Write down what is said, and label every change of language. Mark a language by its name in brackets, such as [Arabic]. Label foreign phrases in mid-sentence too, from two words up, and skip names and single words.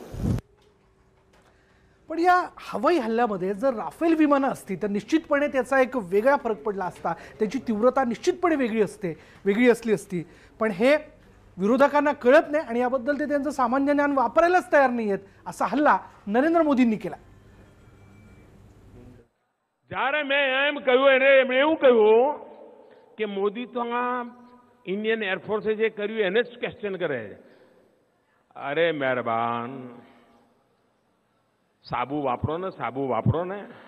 [Marathi] पण या हवाई हल्ल्यामध्ये जर राफेल विमानं असती तर निश्चितपणे त्याचा एक वेगळा फरक पडला असता, त्याची तीव्रता निश्चितपणे वेगळी असली असती. पण हे विरोधकांना कळत नाही आणि याबद्दल ते त्यांचं सामान्य ज्ञान वापरायलाच तयार नाही आहेत. असा हल्ला नरेंद्र मोदींनी केला. [Gujarati] જ્યારે મેં એમ કહ્યું એને એવું કહ્યું કે મોદી તો આ ઇન્ડિયન એરફોર્સે જે કર્યું એને જ ક્વેશ્ચન કરે. અરે મહેરબાન, સાબુ વાપરો ને, સાબુ વાપરો ને.